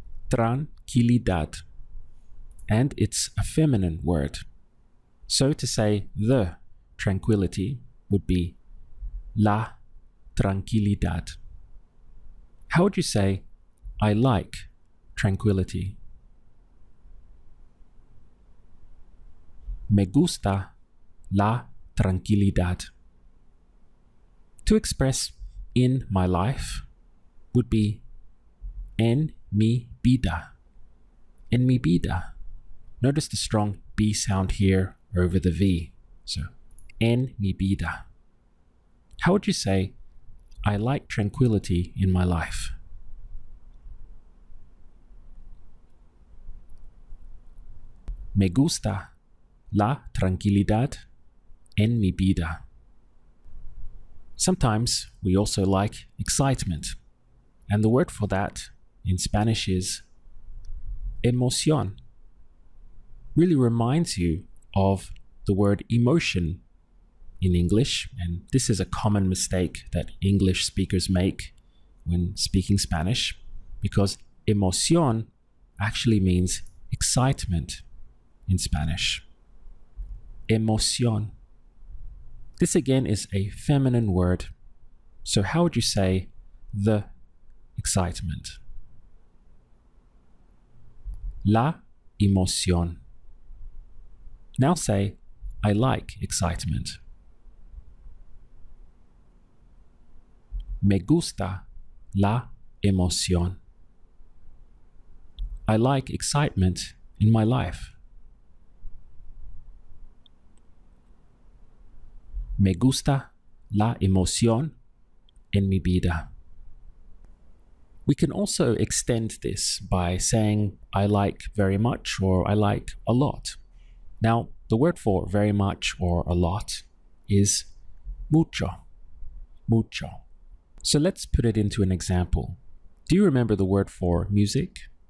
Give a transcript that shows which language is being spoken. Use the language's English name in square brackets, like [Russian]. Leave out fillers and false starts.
[English] Tranquilidad. And it's a feminine word. So to say the tranquility would be la tranquilidad. How would you say I like tranquility? [Spanish] Me gusta la tranquilidad. [English] To express in my life would be [Spanish] en mi vida. En mi vida. [English] Notice the strong B sound here over the V. So, [Spanish] en mi vida. [English] How would you say I like tranquility in my life? [Spanish] Me gusta la tranquilidad en mi vida. [English] Sometimes we also like excitement, and the word for that in Spanish is emoción. Really reminds you of the word emotion in English, and this is a common mistake that English speakers make when speaking Spanish, because emoción actually means excitement in Spanish. Emoción. This again is a feminine word. So how would you say the excitement? [Spanish] La emoción. [English] Now say, I like excitement. [Spanish] Me gusta la emoción. [English] I like excitement in my life. [Spanish] Me gusta la emoción en mi vida. [English] We can also extend this by saying I like very much or I like a lot. Now, the word for very much or a lot is mucho. Mucho. So let's put it into an example. Do you remember the word for music?